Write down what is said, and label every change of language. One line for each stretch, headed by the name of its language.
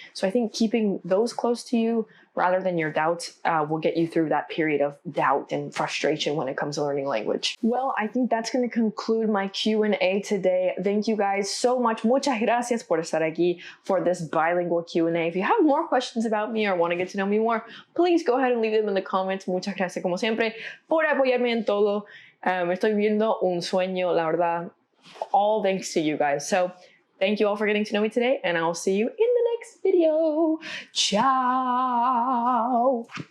English: So I think keeping those close to you rather than your doubts will get you through that period of doubt and frustration when it comes to learning language. Well, I think that's going to conclude my Q&A today. Thank you guys so much.
Spanish: Muchas gracias por estar aquí
English: for this bilingual Q&A. If you have more questions about me or want to get to know me more, please go ahead and leave them in the comments.
Spanish: Muchas gracias como siempre por apoyarme en todo. Estoy viendo un sueño, la verdad.
English: All thanks to you guys. So thank you all for getting to know me today, and I'll see you in the next video. Ciao.